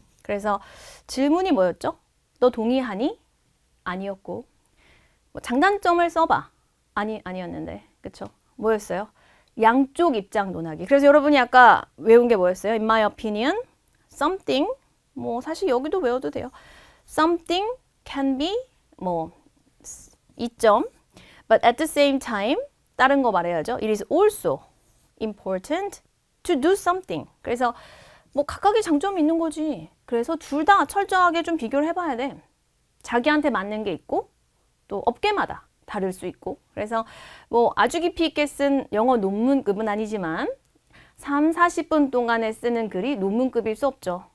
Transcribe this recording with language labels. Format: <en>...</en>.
<ko>그래서 질문이 뭐였죠? 너 동의하니? 아니었고 뭐 장단점을 써봐. 아니었는데 그쵸? 뭐였어요? 양쪽 입장 논하기. 그래서 여러분이 아까 외운 게 뭐였어요?</ko> <en>In my opinion, something</en> <ko>뭐 사실 여기도 외워도 돼요.</ko> <en>Something can be</en> <ko>뭐 이점</ko> <en>but at the same time</en> <ko>다른 거 말해야죠.</ko> <en>It is also important to do something.</en> <ko>그래서 뭐 각각의 장점이 있는 거지. 그래서 둘 다 철저하게 좀 비교를 해봐야 돼. 자기한테 맞는 게 있고 또 업계마다 다를 수 있고. 그래서 뭐 아주 깊이 있게 쓴 영어 논문급은 아니지만 3, 40분 동안에 쓰는 글이 논문급일 수 없죠.</ko>